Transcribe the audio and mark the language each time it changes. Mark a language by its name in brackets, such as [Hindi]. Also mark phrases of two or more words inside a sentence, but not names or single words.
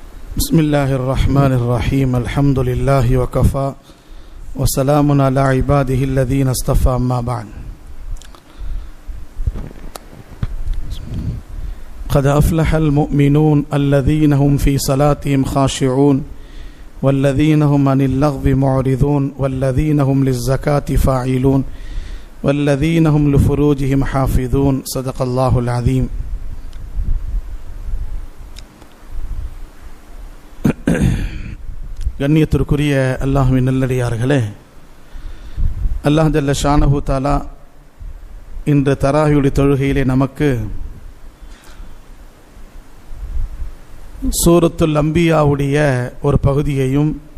[Arabic] بسم الله الرحمن الرحيم الحمد لله وكفى وسلام على عباده الذين اصطفى أما بعد قد أفلح المؤمنون الذين هم في صلاتهم خاشعون والذين هم عن اللغو معرضون والذين هم للزكاة فاعلون والذين هم لفروجهم حافظون صدق الله العظيم. [Tamil] கண்ணியத்திற்குரிய அல்லாஹ்வின் நல்லடியார்களே, [Arabic] الله جل شأنه تعالى [Tamil] இன்று தராவியுடைய தொழுகையிலே நமக்கு சூரத்துல் அம்பியாவுடைய ஒரு பகுதியையும்